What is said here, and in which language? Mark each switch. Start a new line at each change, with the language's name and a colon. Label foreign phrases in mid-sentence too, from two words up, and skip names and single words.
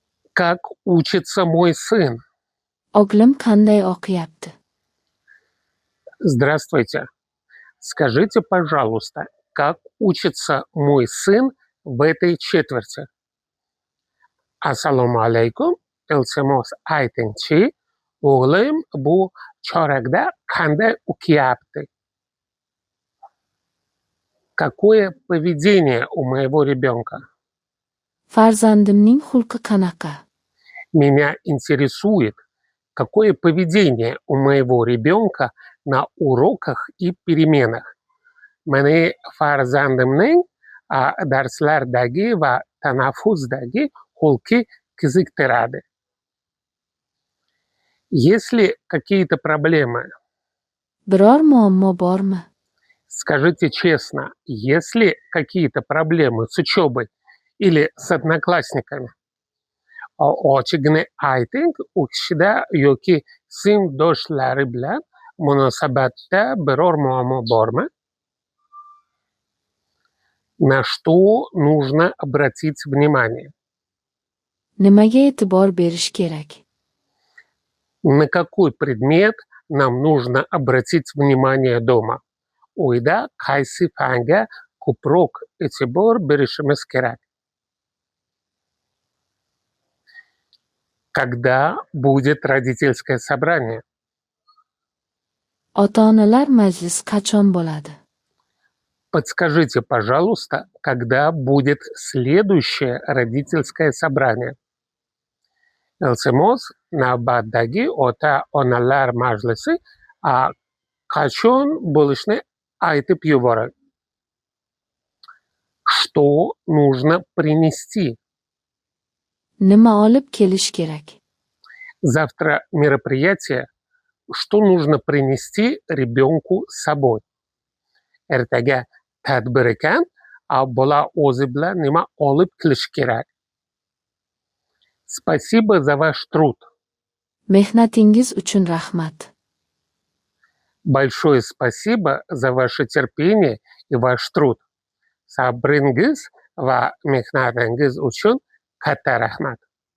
Russian: Как учится мой сын?
Uzbek: O'g'lim qanday o'qiyapti?
Russian: Здравствуйте. Скажите, пожалуйста, как учится мой сын в этой четверти?
Uzbek: Assalomu alaykum. Iltimos aytingchi, o'g'lim bu chorakda qanday o'qiyapti?
Russian: Какое поведение у моего ребенка?
Uzbek: Farzandimning xulqi qanaqa?
Russian: Меня интересует, какое поведение у моего ребенка на уроках и переменах.
Uzbek: Mani farzandimning darslardagi va tanaffuzdagi xulqi qiziqtiradi.
Russian: Есть ли какие-то проблемы?
Uzbek: Biror muammo bormi?
Russian: Скажите честно, есть ли какие-то проблемы с учебой или с одноклассниками?
Uzbek: Ochig'ini ayting, o'qishda yoki sinfdoshlari bilan munosabatda biror muammo bormi?
Russian: На что нужно обратить внимание?
Uzbek: Nimaga e'tibor berish kerak?
Russian: На какой предмет нам нужно обратить внимание дома?
Uzbek: Uyda qaysi fanga ko'proq e'tibor berishimiz kerak?
Russian: Когда будет родительское собрание?
Uzbek: Ota-onalar majlisi qachon bo'ladi?
Russian: Подскажите, пожалуйста, когда будет следующее родительское собрание?
Uzbek: Iltimos, navbatdagi ota-onalar majlisi qachon bo'lishini aytib yuboring.
Russian: Что нужно принести?
Uzbek: Nima olib kelish kerak?
Russian: Завтра мероприятие. Что нужно принести ребенку с собой?
Uzbek: Ertaga tadbir ekan, bola o'zi bilan nima olib kelish kerak?
Russian: Спасибо за ваш труд.
Uzbek: Mehnatingiz uchun rahmat.
Russian: Большое спасибо за ваше терпение и ваш труд.
Uzbek: Sabringiz va mehnatingiz uchun katta rahmat.